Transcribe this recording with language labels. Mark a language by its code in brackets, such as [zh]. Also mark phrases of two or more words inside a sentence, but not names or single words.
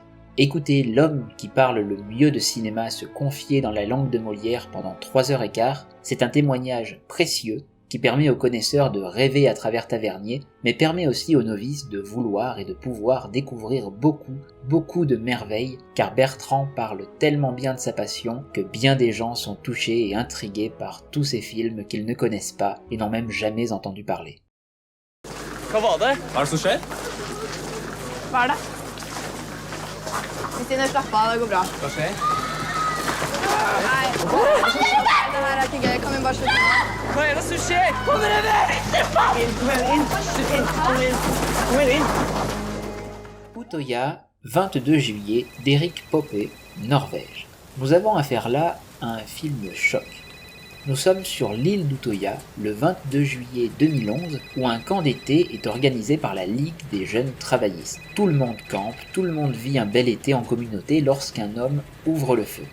[fr] Écoutez l'homme qui parle le mieux de cinéma se confier dans la langue de Molière pendant 3h15, c'est un témoignage précieux qui permet aux connaisseurs de rêver à travers Tavernier, mais permet aussi aux novices de vouloir et de pouvoir découvrir beaucoup de merveilles, car Bertrand parle tellement bien de sa passion que bien des gens sont touchés et intrigués par tous ces films qu'ils ne connaissent pas et n'ont même jamais entendu parler. [no] Hva var det? Hva er det som skjer? Hva er det? Kristine, slapp av, det går bra. Hva skjer? Nei, det her er ikke gøy. Kan vi bare slutte nå? Hva er det som skjer? Kom dere vekk! Inn! [fr] Utoya, 22 juillet, d'Eric Poppe, Norvège. Nous avons affaire là à un film choc. Nous sommes sur l'île d'Utoya, le 22 juillet 2011, où un camp d'été est organisé par la Ligue des jeunes travaillistes. Tout le monde campe, tout le monde vit un bel été en communauté lorsqu'un homme ouvre le feu.